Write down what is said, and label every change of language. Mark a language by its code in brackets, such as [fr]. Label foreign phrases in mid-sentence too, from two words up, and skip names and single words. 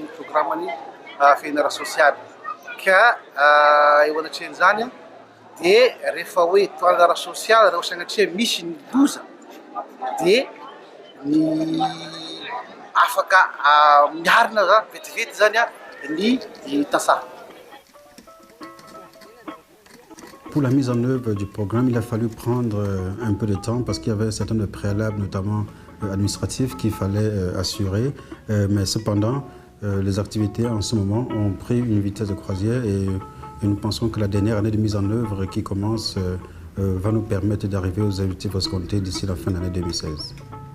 [mg] ny programany fiainara sosialy ka eo anatrehan'izany dia rehefa hoe toile ara sosialy raha sanatria misy ny loza dia ny afaka miharina vetivety zany ny tantsaha. [fr] Pour la mise en œuvre du programme, il a fallu prendre un peu de temps parce qu'il y avait certains préalables, notamment administratifs, qu'il fallait assurer. Mais cependant, les activités en ce moment ont pris une vitesse de croisière et nous pensons que la dernière année de mise en œuvre qui commence va nous permettre d'arriver aux objectifs escomptés d'ici la fin de l'année 2016.